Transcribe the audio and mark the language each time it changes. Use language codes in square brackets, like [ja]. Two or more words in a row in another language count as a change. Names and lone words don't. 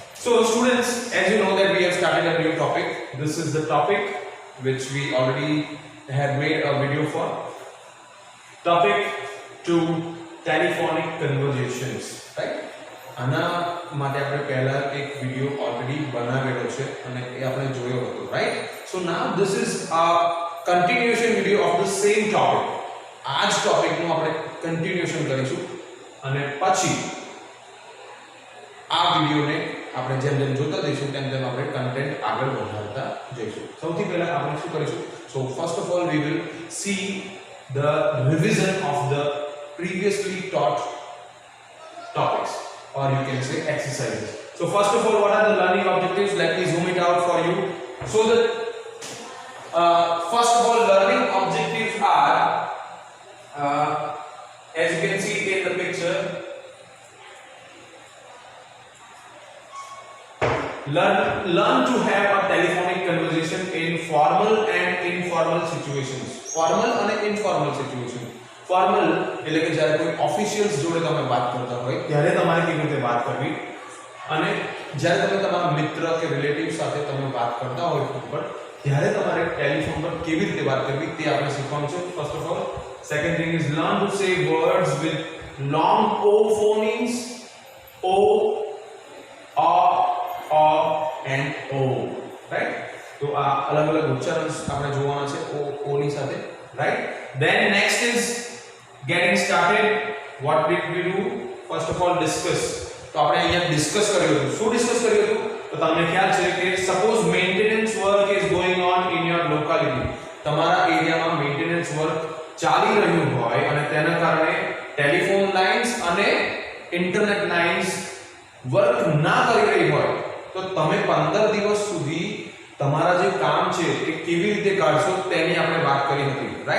[en] So students, as you know that we have started a new topic. This is the topic which we already had made a video for. Topic 2, telephonic conversations, right? [gu] આના માટે આપણે પહેલા એક વિડિયો ઓલરેડી બનાવેલો છે અને એ આપણે જોયો હતો, [en] right? So now this is a continuation video of the same topic. [gu] આ જ ટોપિકનું આપણે કન્ટિન્યુએશન કરીશું અને પછી આ વિડિયોને આપણે જેમ જેમ જોતા જઈશું તેમ તેમ આપણે કન્ટેન્ટ આગળ વધારતા જઈશું. સૌથી પહેલા આપણે શું કરીશું? [en] So first of all we will see the revision of the previously taught topics, or you can say exercises. So first of all, what are the learning objectives? Let me zoom it out for you. So the first of all, learning objectives are as you can see in the picture, learn to have a telephonic conversation in formal and informal situations. Formal and informal situation. [gu] ફોર્મલ એટલે કે જ્યારે કોઈ ઓફિશિયલ્સ જોડે તમે વાત કરતા હોય ત્યારે તમારે કેવી રીતે વાત કરવી, અને જ્યારે તમે તમારા મિત્ર કે રિલેટિવ સાથે તમે વાત કરતા હોય ફોન પર ત્યારે તમારે ટેલિફોન પર કેવી રીતે વાત કરવી તે આપણે શીખવાનું છે. [en] first of all, second thing is learn to say words with long o phonemes, o, and o, right? [gu] તો આ અલગ અલગ ઉચ્ચારણ આપણે જોવાના છે ઓ ની સાથે, રાઈટ? [en] Then next is getting started. What did we do? First of all, discuss. [gu] તો આપણે અહીંયા ડિસ્કસ કર્યું હતું. શું ડિસ્કસ કર્યું હતું? તો તમને ખ્યાલ છે કે [en] suppose maintenance work is going on in your locality. [gu] તમારા એરિયામાં [en] maintenance work [gu] ચાલી રહ્યું હોય અને તેના કારણે [en] telephone lines [gu] અને [en] internet lines [gu] વર્ક ના કરી રહી હોય તો તમે 15 દિવસ સુધી તમારા જે કામ છે એ કેવી રીતે કાઢશો તેની આપણે વાત કરી હતી, રાઈટ?